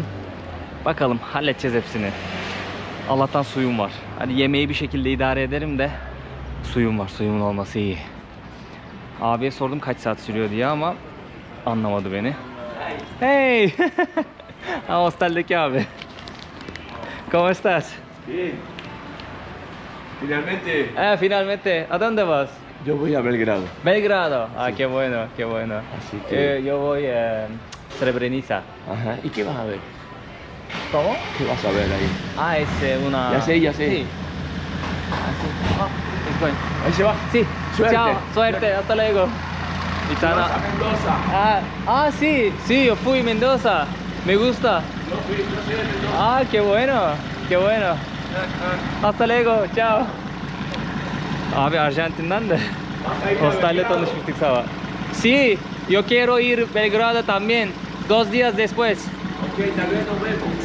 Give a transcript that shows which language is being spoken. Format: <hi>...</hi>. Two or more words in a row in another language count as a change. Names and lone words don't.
<tr>Bakalım halledeceğiz hepsini. Allah'tan suyum var. Hani yemeği bir şekilde idare ederim de suyum var. Suyumun olması iyi. Abiye sordum kaç saat sürüyor diye ama anlamadı beni. Hey! Hosteldeki abi.</tr> <es>¿Cómo estás? Bien. Finalmente, Finalmente. ¿A dónde vas? yo voy a Belgrado. Belgrado. Ah, qué bueno, qué bueno. Así que. Yo voy a Srebrenica. Ajá. ¿Y qué vas a ver? ¿Cómo? ¿Qué vas a ver ahí? Ah, es una... Ya sé, ya sé. Sí. Ah, sí. Ah, es bueno. Ahí se va. Sí. Suerte. Chao, suerte, hasta luego. Y Vas a Mendoza. Sí, sí, yo fui a Mendoza. Me gusta. Yo soy de Mendoza. Ah, qué bueno, qué bueno. Hasta luego, ciao.</es> <tr>Abi Arjantin'den de</tr> <es>Vas a ir a</es> <tr>hostelle Belgrado. tanışmıştık sabah.</tr> <es>Sí, yo quiero ir Belgrado también. 2 días después. Ok, tal vez nos vemos.</es>